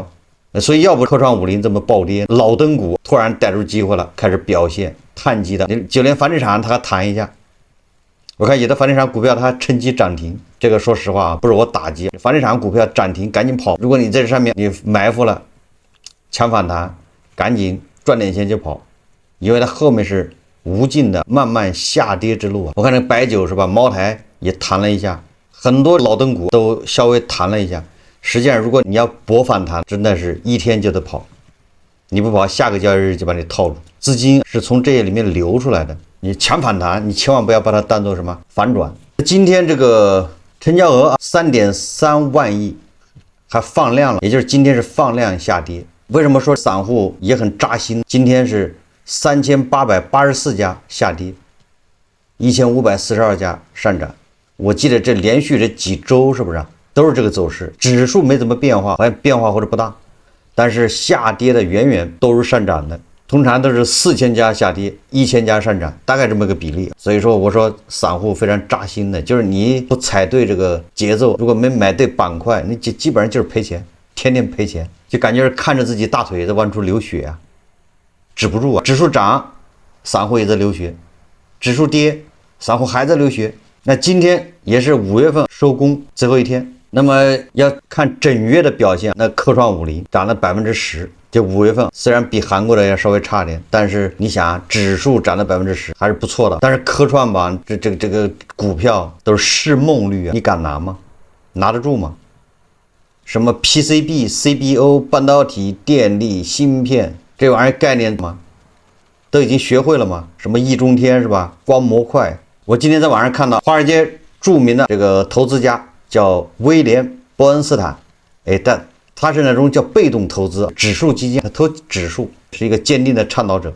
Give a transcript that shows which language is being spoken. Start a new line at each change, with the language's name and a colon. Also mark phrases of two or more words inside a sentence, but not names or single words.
Chinese: 所以要不科創50這麼暴跌，老燈股突然逮住機會了，開始表現，碳基的，就連房地產它還彈一下。我看有的房地產股票它趁機漲停，這個說實話不是我打擊，房地產股票漲停趕緊跑。如果你在這上面你埋伏了，搶反彈，趕緊賺點錢就跑，因為它後面是無盡的慢慢下跌之路啊。我看這白酒是吧，茅台也彈了一下，很多老燈股都稍微彈了一下。實際上如果你要搏反彈，真的是一天就得跑，你不跑下個交易日就把你套住。資金是從這些裡面流出來的。你搶反彈，你千萬不要把它當做什麼反轉。今天這個成交額3.3萬億，還放量了，也就是今天是放量下跌。為什麼說散戶也很扎心？今天是3884家下跌，1542 家上漲。我記得這連續這幾周是不是都是這個走勢？指數沒怎麼變化，好像變化或者不大，但是下跌的遠遠都是上漲的。通常都是4000家下跌，1000家上漲，大概這麼個比例。所以說我說散戶非常扎心的，就是你不踩對這個節奏，如果沒買對板塊，你基本上就是賠錢，天天賠錢，就感覺是看着自己大腿在往出流血啊，止不住啊。指數漲，散戶也在流血；指數跌，散戶還在流血。那今天也是5月份收工最後一天，那麼要看整月的表現，那科創50漲了10%。這5月份雖然比韓國的要稍微差點，但是你想指數漲了10%還是不錯的。但是科創板這個股票都是市夢率啊，你敢拿嗎？拿得住嗎？什麼 PCB、CBO、半導體、電力、芯片這玩意兒概念嗎？都已經學會了嗎？什麼易中天是吧？光模塊。我今天在網上看到華爾街著名的這個投資家叫威廉·伯恩斯坦，但他是那種叫被動投資，指數基金，他投指數，是一個堅定的倡導者。